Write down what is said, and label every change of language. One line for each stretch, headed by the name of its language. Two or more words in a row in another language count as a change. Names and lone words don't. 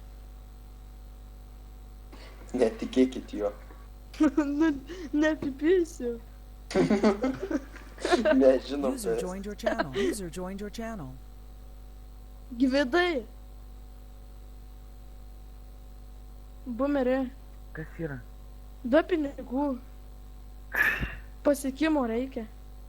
Lithuanian: Netikėkit jo. Nu, nepipysiu. Nežinom,
English: User
Lithuanian: bet
English: joined your channel. User joined your channel.
Lithuanian: Gyvidai. Bumeri. Kas yra? Duok pinigų. Pasiekimo reikia.